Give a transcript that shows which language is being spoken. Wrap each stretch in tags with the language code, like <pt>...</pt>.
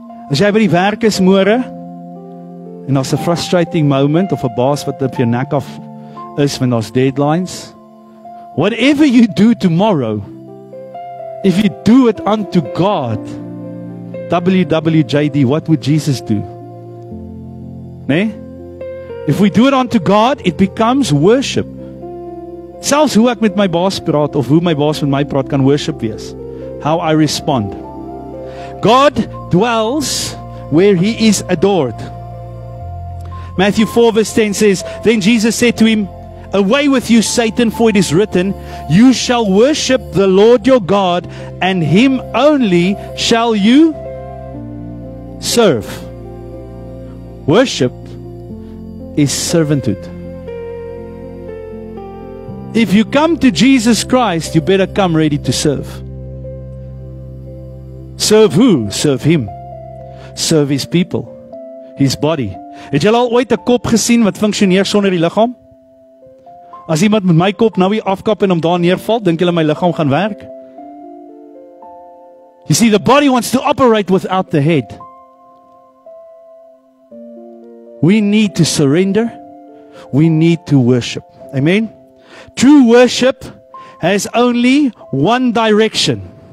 <af>As jy by die werk is môre en daar's 'n</af> <en>frustrating moment</en> <af>of 'n baas wat op jou nek af is</af> <en>when there's deadlines, whatever you do tomorrow, if you do it unto God, WWJD, what would Jesus do?</en> <af>Nee?</af> <en>If we do it unto God, it becomes worship.</en> <af>Selfs hoe ek met my baas praat of hoe my baas met my praat kan worship wees.</af> <en>How I respond. God dwells where he is adored. Matthew 4 verse 10 says, then Jesus said to him, away with you, Satan, for it is written, you shall worship the Lord your God, and him only shall you serve. Worship is servanthood. If you come to Jesus Christ, you better come ready to serve. Serve who? Serve him. Serve his people. His body.</en> <af>Het jy al ooit 'n kop gesien wat funksioneer sonder die liggaam? As iemand met my kop nou hier afkap en hom daar neerval, dink julle my liggaam gaan werk?</af> <en>You see, the body wants to operate without the head. We need to surrender. We need to worship. Amen? True worship has only one direction.</en>